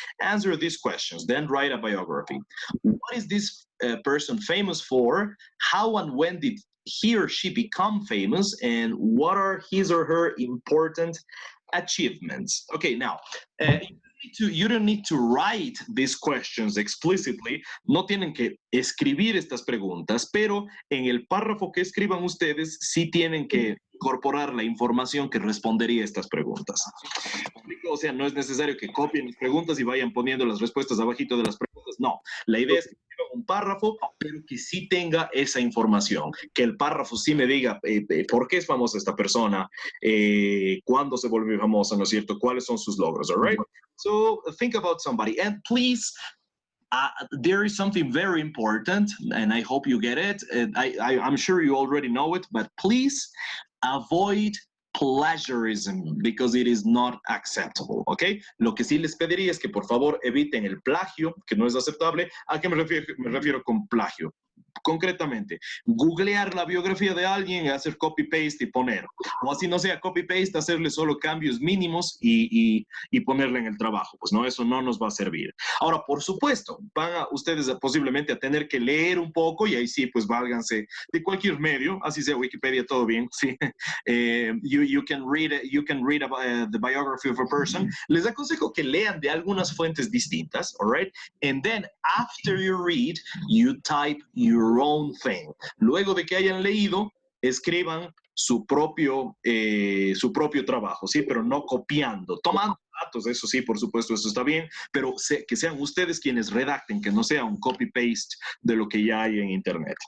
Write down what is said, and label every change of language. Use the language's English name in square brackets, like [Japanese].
[English] Answer these questions, then write a biography. What is this person famous for? How and when did he or she become famous? And what are his or her important achievements? Okay, now, you don't need to write these questions explicitly. [Spanish] No tienen que escribir estas preguntas, pero en el párrafo que escriban ustedes sí tienen que incorporar la información que respondería a estas preguntas. O sea, no es necesario que copien las preguntas y vayan poniendo las respuestas abajito de las preguntas. No, la idea es que escriban un párrafo, pero que sí tenga esa información, que el párrafo sí me diga por qué es famosa esta persona, cuándo se volvió famosa, ¿no es cierto? ¿Cuáles son sus logros? [English] All right? So think about somebody, and please, there is something very important, and I hope you get it. I'm sure you already know it, but please avoid plagiarism because it is not acceptable, ¿ok? [Spanish] Lo que sí les pediría es que por favor eviten el plagio, que no es aceptable. ¿A qué me refiero? Me refiero con plagio. Concretamente, googlear la biografía de alguien, hacer copy-paste y poner. O así no sea copy-paste, hacerle solo cambios mínimos y ponerle en el trabajo. Pues no, eso no nos va a servir. Ahora, por supuesto, van a ustedes posiblemente a tener que leer un poco y ahí sí, pues válganse de cualquier medio, así sea Wikipedia, todo bien, sí. [English] You can read about, the biography of a person. [Spanish] Les aconsejo que lean de algunas fuentes distintas, [English] all right? And then after you read, you type your own thing. [Spanish] Luego de que hayan leído, escriban su propio trabajo, ¿sí? Pero no copiando, tomando datos, eso sí, por supuesto, eso está bien, pero que sean ustedes quienes redacten, que no sea un copy-paste de lo que ya hay en Internet.